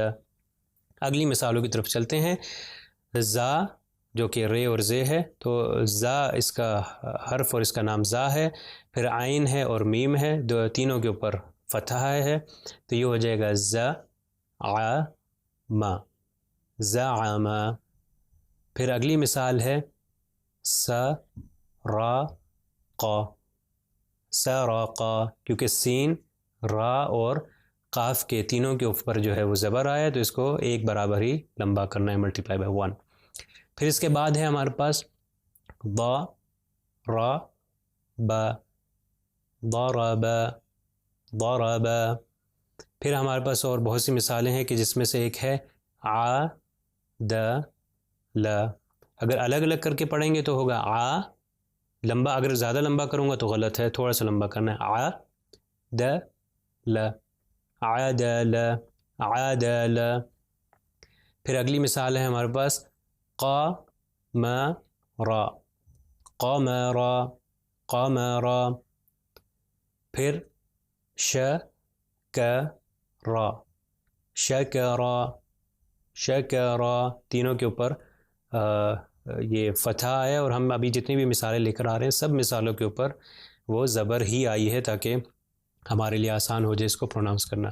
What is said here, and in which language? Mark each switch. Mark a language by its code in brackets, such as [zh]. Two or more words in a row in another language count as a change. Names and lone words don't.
[ur] اگلی مثالوں کی طرف چلتے ہیں۔ زا جو کہ رے اور زے ہے، تو زا اس کا حرف اور اس کا نام زا ہے، پھر عین ہے اور میم ہے، تینوں کے اوپر فتحہ ہے، تو یہ ہو جائے گا ز ع م، زعم۔ پھر اگلی مثال ہے س را ق، سرق، کیونکہ سین، را اور قاف کے تینوں کے اوپر جو ہے وہ زبر آیا، تو اس کو ایک برابر ہی لمبا کرنا ہے، [en] multiply by [ur] 1۔ پھر اس کے بعد ہے ہمارے پاس ضا، را، با، ضرب، ضرب۔ پھر ہمارے پاس اور بہت سی مثالیں ہیں کہ جس میں سے ایک ہے ع د ل، اگر الگ الگ کر کے پڑھیں گے تو ہوگا ع لمبا، اگر زیادہ لمبا کروں گا تو غلط ہے، تھوڑا سا لمبا کرنا ہے، ع د ل، عدل، عدل۔ پھر اگلی مثال ہے ہمارے پاس قمر، قمر، قمر۔ پھر شکر، شکر، شکر، تینوں کے اوپر یہ فتحہ ہے، اور ہم ابھی جتنی بھی مثالیں لے کر آ رہے ہیں سب مثالوں کے اوپر وہ زبر ہی آئی ہے تاکہ ہمارے لیے آسان ہو جائے اس کو پروناؤنس کرنا۔